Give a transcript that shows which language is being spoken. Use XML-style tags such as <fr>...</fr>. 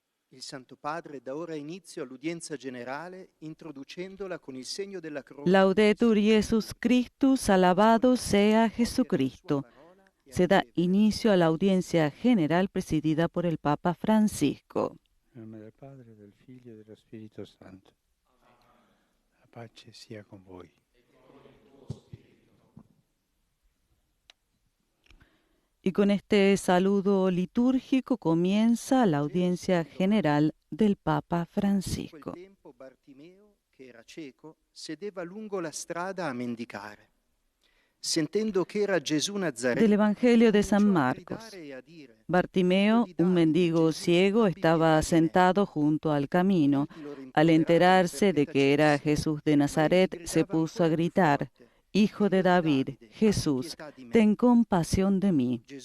<it>Il Santo Padre dà ora inizio all'udienza generale introducendola con il segno della croce.</it> <la>Laudetur Jesus Christus,</la> <es>alabado sea Jesucristo. Se da inicio a la audiencia general presidida por el Papa Francisco.</es> <it>In nome del Padre, del Figlio e dello Spirito Santo. La pace sia con voi.</it> <es>Y con este saludo litúrgico comienza la audiencia general del Papa Francisco.</es> <it>In quel tempo Bartimeo, che era cieco, sedeva lungo la strada a mendicare. Sentendo che era Gesù Nazareno,</it> <es>Del Evangelio de San Marcos. Bartimeo, un mendigo ciego, estaba sentado junto al camino. Al enterarse de que era Jesús de Nazaret, se puso a gritar: Hijo de David, Jesús, ten compasión de mí.</es>